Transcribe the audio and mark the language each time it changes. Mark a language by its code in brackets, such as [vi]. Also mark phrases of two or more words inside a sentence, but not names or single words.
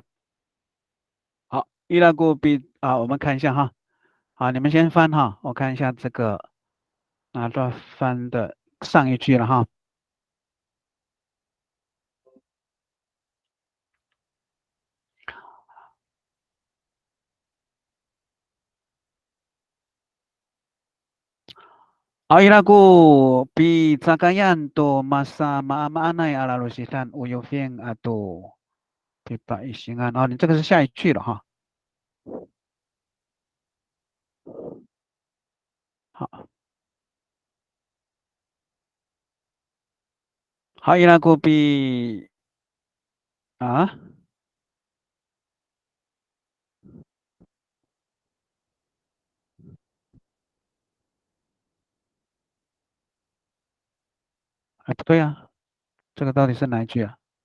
[zh] 好，伊拉古比啊，我们看一下哈。好，你们先翻哈，我看一下这个那多翻的上一句了哈。 [ami] Airaku pizakayan to masa maanay alalusitan uyofeng ato pipa isingan。 [zh] 哦，你这个是下一句了哈。好，好， [ami] Airaku pi [zh] 啊，哎，不对啊，这个到底是哪一句啊？